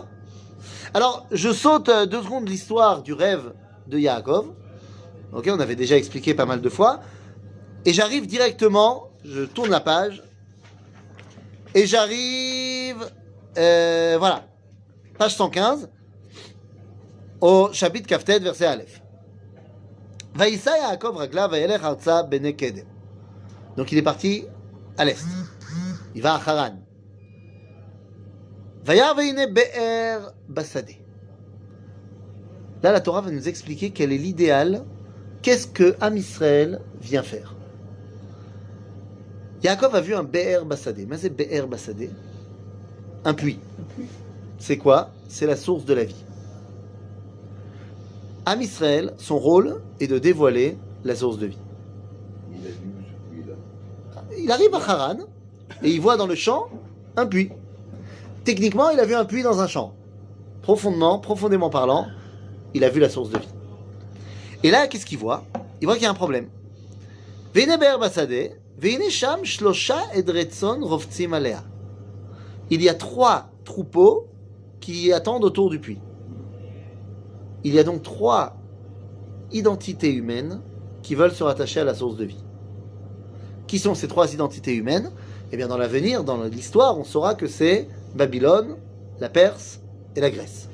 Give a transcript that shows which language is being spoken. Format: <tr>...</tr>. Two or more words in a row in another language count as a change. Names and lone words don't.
<fr>Alors, je saute 2 secondes l'histoire du rêve de Yaakov. Ok, on avait déjà expliqué pas mal de fois. Et j'arrive directement, je tourne la page, et j'arrive, voilà, page 115, au chapitre Kaftet, verset Aleph.</fr> <he>וישא יעקב רגליו וילך ארצה בני קדם.</he> <fr>Donc il est parti à l'est. Il va à Haran.</fr> <he>וירא והנה באר בשדה.</he> <fr>Là, la Torah va nous expliquer quel est l'idéal. Qu'est-ce que Am Israël vient faire? Yaakov a vu un</fr> <he>באר בשדה.</he> <fr>Mais c'est</fr> <he>באר בשדה.</he> <fr>Un puits. C'est quoi? C'est la source de la vie. Am Israël, son rôle est de dévoiler la source de vie. Il a vu ce puits-là. Il arrive à Haran et il voit dans le champ un puits. Techniquement, il a vu un puits dans un champ. Profondément parlant, il a vu la source de vie. Et là, qu'est-ce qu'il voit? Il voit qu'il y a un problème.</fr> <he>והנה באר בשדה והנה שם שלושה עדרי צאן רובצים עליה.</he> <fr>Il y a 3 troupeaux qui attendent autour du puits. Il y a donc 3 identités humaines qui veulent se rattacher à la source de vie. Qui sont ces 3 identités humaines? Eh bien, dans l'avenir, dans l'histoire, on saura que c'est Babylone, la Perse et la Grèce.</fr>